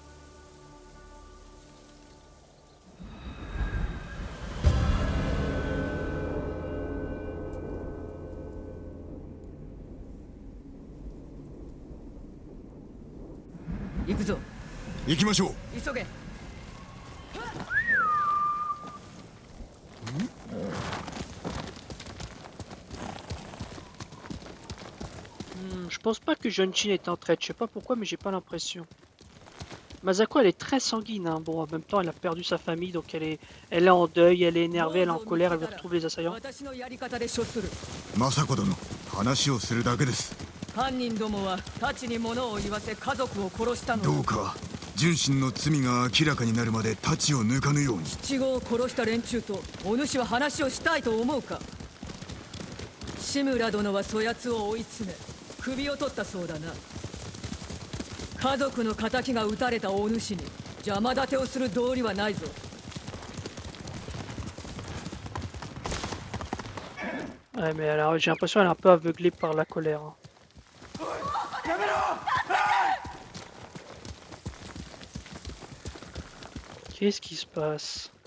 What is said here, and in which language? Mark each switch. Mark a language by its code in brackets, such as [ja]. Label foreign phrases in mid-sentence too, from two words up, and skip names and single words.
[ja] 行くぞ。行きましょう。急げ。 [fr] Je pense pas que John-Chin est en traite, je sais pas pourquoi mais j'ai pas l'impression. Masako elle est très sanguine, hein. Bon en même temps elle a perdu sa famille donc elle est en deuil, elle est énervée, elle est en colère, elle veut retrouver les assaillants. [ja] 私のやり方で処する。政子殿、話をするだけです。犯人どもは太刀に物を言わせ家族を殺したのだ。どうか純真の罪が明らかになるまで太刀を抜かぬように。七五を殺した連中とお主は話をしたいと思うか。志村殿はそやつを追い詰め首を取ったそうだな。家族の仇が撃たれたお主に邪魔立てをする道理はないぞ。 [fr] Ouais mais alors j'ai l'impression qu'elle est un peu aveuglée par la colère. Hein. Qu'est-ce qui se passe?